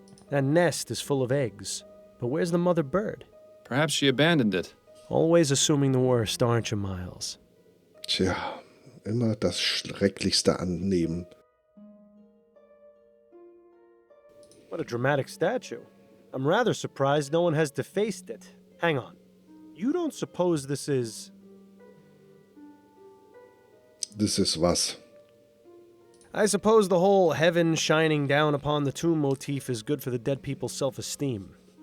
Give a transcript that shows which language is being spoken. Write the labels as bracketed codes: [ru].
[en] That nest is full of eggs. But where's the mother bird? Perhaps she abandoned it. Always assuming the worst, aren't you, Miles? [de] Tja, immer das Schrecklichste annehmen. [en] What a dramatic statue. I'm rather surprised no one has defaced it. Hang on. You don't suppose this is... [de] Das ist was? [en] I suppose the whole heaven shining down upon the tomb motif is good for the dead people's self-esteem.